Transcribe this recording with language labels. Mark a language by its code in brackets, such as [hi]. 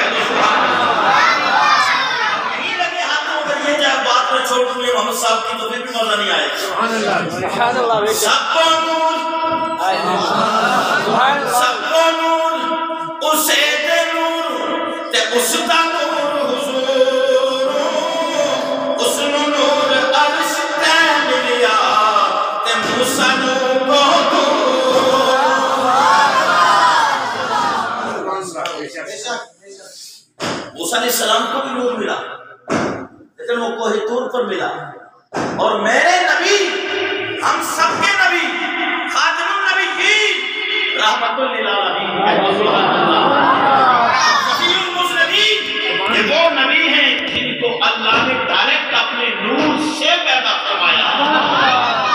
[ur] کہہ دو سبحان اللہ. نہیں لگے ہاتھوں اگر یہ جائے بات میں چھوڑ دوں محمد صاحب کی تو پھر بھی مزہ نہیں آئے. سبحان اللہ. [pa] سب کو نور, سب کو نور اسے دے نور تے اس دا نور حضور, اس نور عرش تے ملیا تے موسیٰ نور کو دور. [ur] موسیٰ علیہ السلام کو بھی نور ملا لیکن وہ کوہ طور پر ملا. اور میرے نبی, ہم سب کے نبی, خاتم النبیین رحمت للعالمین شفیع المذنبین, یہ وہ نبی ہیں جن کو اللہ نے ڈائریکٹ اپنے نور سے پیدا فرمایا.